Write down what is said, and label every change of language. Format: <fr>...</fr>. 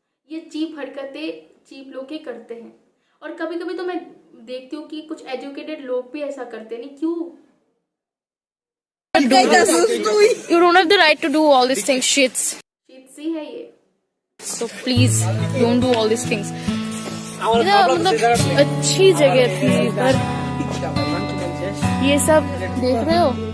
<hi>ये चीप हरकतें चीप लोग ही करते हैं। और कभी कभी तो मैं देखती हूँ कि कुछ एजुकेटेड लोग भी ऐसा करते नहीं, क्यों?</hi> <en>You don't have the right to do all these things, shits.</en> <hi>सी है ये।</hi> <en>So please don't do all these things.</en> <hi>मतलब अच्छी जगह थी पर ये सब देख रहे हो।</hi>